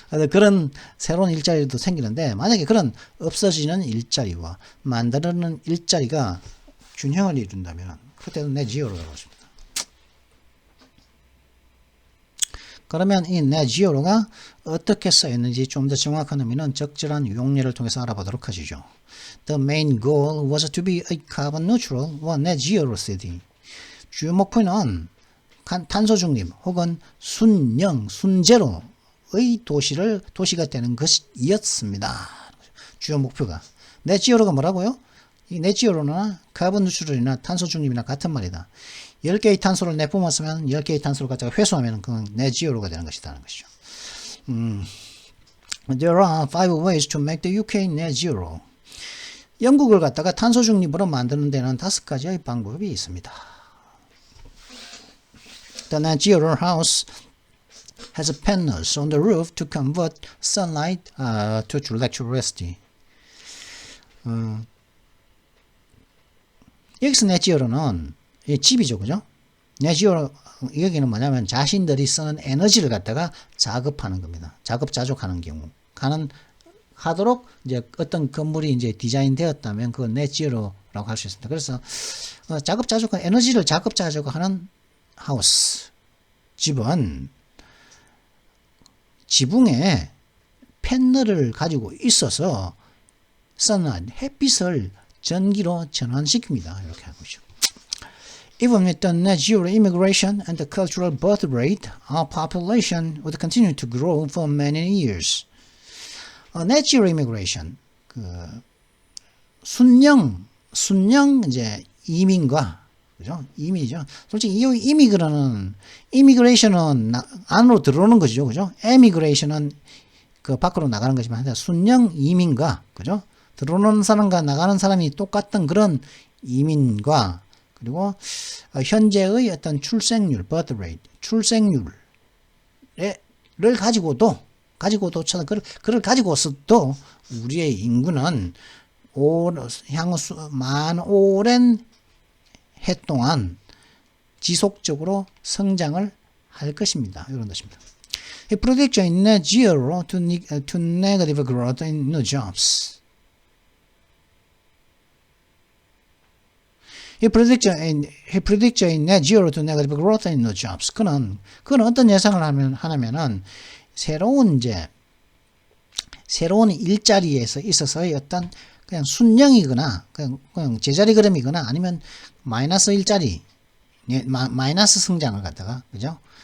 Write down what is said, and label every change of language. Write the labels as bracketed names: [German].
[Korean] 그런 새로운 일자리도 생기는데, 만약에 그런 없어지는 일자리와 만드는 일자리가 균형을 이룬다면, 그때는 네지어로라고 합니다. 그러면 이 네지어로가 어떻게 쓰였는지 좀 더 정확한 의미는 적절한 용례를 통해서 알아보도록 하시죠. [English] The main goal was to be a carbon neutral or net zero city. [Korean] 주요 목표는 탄소 중립 혹은 순영, 순제로의 도시가 되는 것이었습니다. 주요 목표가. net zero가 뭐라고요? 이 net zero나 카본 누트럴이나 탄소 중립이나 같은 말이다. 10개의 탄소를 내뿜었으면 10개의 탄소를 갖다가 회수하면 그건 net zero가 되는 것이라는 것이죠. [English] There are 5 ways to make the UK net zero. [Korean] 영국을 갖다가 탄소 중립으로 만드는 데는 5가지의 방법이 있습니다. [English] The net zero house has panels on the roof to convert sunlight to electricity. [Korean] 여기서 net zero는 집이죠, 그죠? net zero 여기는 뭐냐면 자신들이 쓰는 에너지를 갖다가 자급하는 겁니다. 자급자족하는 경우 하도록 이제 어떤 건물이 이제 디자인되었다면 그건 net zero라고 할 수 있습니다. 그래서 자급자족한 에너지를 자급자족하는 하우스 집은 지붕에 패널을 가지고 있어서 선한 햇빛을 전기로 전환시킵니다. 이렇게 하고 있죠. [English] Even with the net zero immigration and the cultural birth rate, our population would continue to grow for many years. net zero immigration, [Korean] 순영 이제 이민과, 그죠? 이민이죠. 솔직히 이 이미그레이션은 안으로 들어오는 것이죠, 그죠? 에미그레이션은 그 밖으로 나가는 거지만, 순영 이민과, 그죠? 들어오는 사람과 나가는 사람이 똑같던 그런 이민과, 그리고 현재의 어떤 출생률, birth rate, 출생률을 가지고도 그걸 가지고서도 우리의 인구는 향후 오랜 해 동안 지속적으로 성장을 할 것입니다. 이런 것입니다. [English] It predicts a net zero to negative growth in new jobs. He predicts a net zero to negative growth in new jobs. [Korean] 그는 어떤 예상을 하냐면은 새로운 일자리에서 있어서의 어떤 그냥 순영이거나 그냥 제자리 걸음이거나 아니면 마이너스 일자리, 마이너스 성장을 갖다가, 그죠?